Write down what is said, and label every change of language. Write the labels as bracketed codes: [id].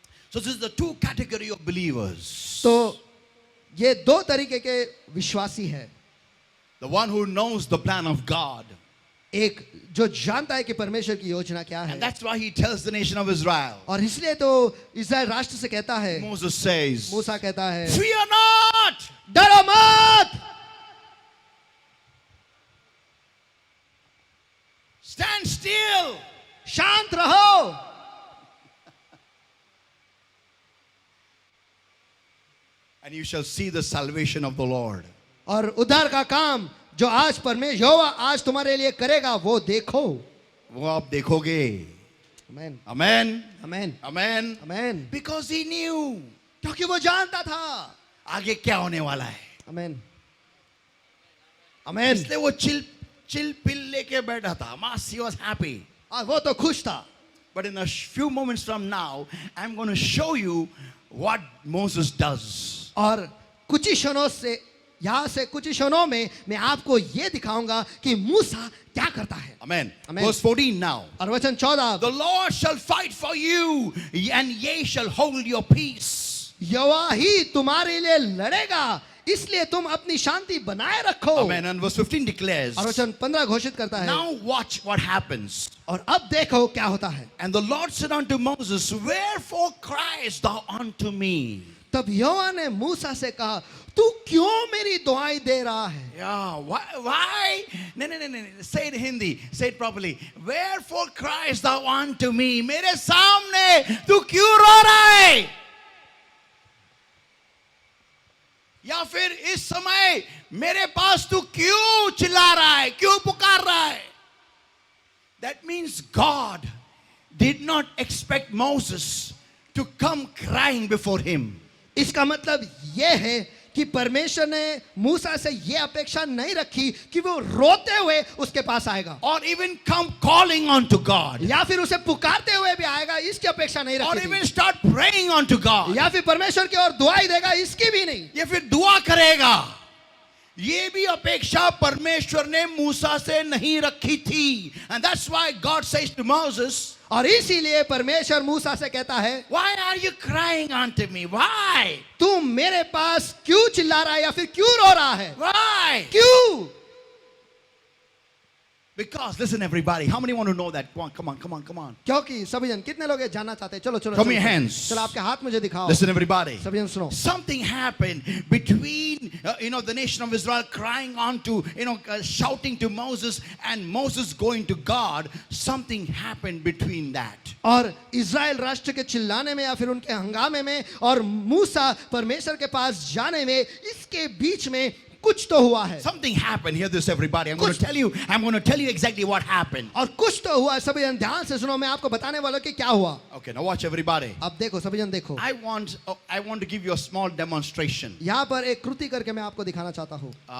[en] So this is the two category of believers. [hi] तो ये दो तरीके के विश्वासी है. [en] The one who knows the plan of God. [hi] एक जो जानता है कि परमेश्वर की योजना क्या है. [en] And that's why he tells the nation of Israel. [hi] और इसलिए तो इस्राएल राष्ट्र से कहता है. [en] Moses says, [hi] मूसा कहता है. [en] fear not. [hi] डरो मत. [en] Stand still. [hi] शांत रहो. [en] And you shall see the salvation of the Lord. [hi] और उद्धार का काम जो आज परमेश्वर यहोवा आज तुम्हारे लिए करेगा वो देखो. वो आप देखोगे. आमेन. [en] Amen. [hi] Amen. [en] Amen. [hi] Amen. [en] Because he knew. [hi] क्योंकि वो जानता था आगे क्या होने वाला है. आमेन. आमेन. इसलिए वो [en] chill pill [hi] लेके बैठा था. [en] Mas, he was happy. [hi] और वो तो खुश था. [en] But in a few moments from now, I'm going to show you what Moses does. [hi] और कुछ ही क्षणों से यहाँ से कुछ ही क्षणों में मैं आपको ये दिखाऊंगा कि मूसा क्या करता है. [en] Amen. Amen. Verse 14 now. [hi] और वचन 14. [en] The Lord shall fight for you, and ye shall hold your peace. [hi] यहोवा ही तुम्हारे लिए लड़ेगा इसलिए तुम अपनी शांति बनाए रखो. [en] Amen. And verse 15 declares. [hi] और वचन 15 घोषित करता है. [en] Now watch what happens. [hi] और अब देखो क्या होता है. [en] And the Lord said unto Moses, wherefore criest thou unto me? [hi] तब यहोवा ने मूसा से कहा तू क्यों मेरी दुआई दे रहा है. [en] Yeah, why? No. Say it in Hindi. Say it properly. Wherefore criest thou unto me? [hi] मेरे सामने तू क्यों रो रहा है? या फिर इस समय मेरे पास तू क्यों चिल्ला रहा है, क्यों पुकार रहा है? [en] That means God did not expect Moses to come crying before him. [hi] इसका मतलब यह है कि परमेश्वर ने मूसा से यह अपेक्षा नहीं रखी कि वो रोते हुए उसके पास आएगा. [en] Or even come calling unto God. [hi] या फिर उसे पुकारते हुए भी आएगा इसकी अपेक्षा नहीं [en] Or [hi] रखी [en] even [hi] थी. [en] start praying unto God. [hi] या फिर परमेश्वर की ओर दुआई देगा इसकी भी नहीं. या फिर दुआ करेगा. ये भी अपेक्षा परमेश्वर ने मूसा से नहीं रखी थी. [en] And that's why God says to Moses, [hi] और इसीलिए परमेश्वर मूसा से कहता है [en] why are you crying unto me? Why? [hi] तू मेरे पास क्यों चिल्ला रहा है या फिर क्यों रो रहा है. [en] Why? [hi] क्यों. [en] Because listen everybody, how many want to know that? Come on. [hi] क्योंकि सभी जन कितने लोग ये जानना चाहते हैं. चलो [en] Show me your hands. [hi] चलो आपके हाथ मुझे दिखाओ. [en] Listen everybody. [hi] सभी जन सुनो. [en] Something happened between the nation of Israel crying on to shouting to Moses and Moses going to God. Something happened between that. [hi] और इज़राइल राष्ट्र के चिल्लाने में या फिर उनके हंगामे में और मूसा परमेश्वर के पास जाने में इसके बीच में कुछ तो हुआ है. [en] Something happened. Hear this everybody. I'm going to tell you exactly what happened. [hi] और कुछ तो हुआ. सभी जन ध्यान से सुनो. मैं आपको बताने वाला हूं कि क्या हुआ. [en] Okay, now watch everybody. [hi] अब देखो सभी जन देखो. [en] I want to give you a small demonstration. [hi] यहाँ पर एक कृति करके मैं आपको दिखाना चाहता हूँ.